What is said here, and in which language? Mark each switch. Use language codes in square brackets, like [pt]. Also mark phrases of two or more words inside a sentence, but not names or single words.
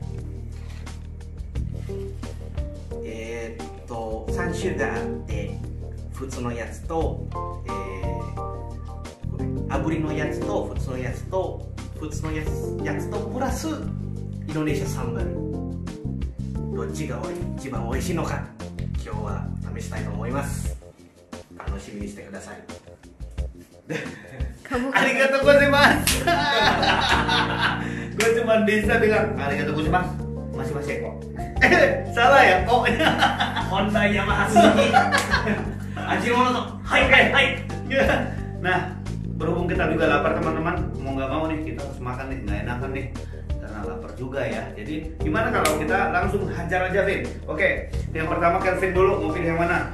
[ja] 3 種があって普通のやつと、炙りのやつと普通のやつと普通のやつとプラスインドネシアサンバル、どっちが一番美味しいのか今日は試したいと思います。楽しみにしてください。ありがとうございます. [id] Gue cuma bisa bilang [ja] ありがとうございます. [id] Masih kok. Salah ya kok. Honda Yamaha Suzuki. Ajinomoto. Hai. Nah, berhubung kita juga lapar teman-teman, mau nggak mau nih kita harus makan nih, nggak enakan nih karena lapar juga ya. Jadi gimana kalau kita langsung hajar aja Vin? Oke, yang pertama Kelvin dulu, mau pilih yang mana?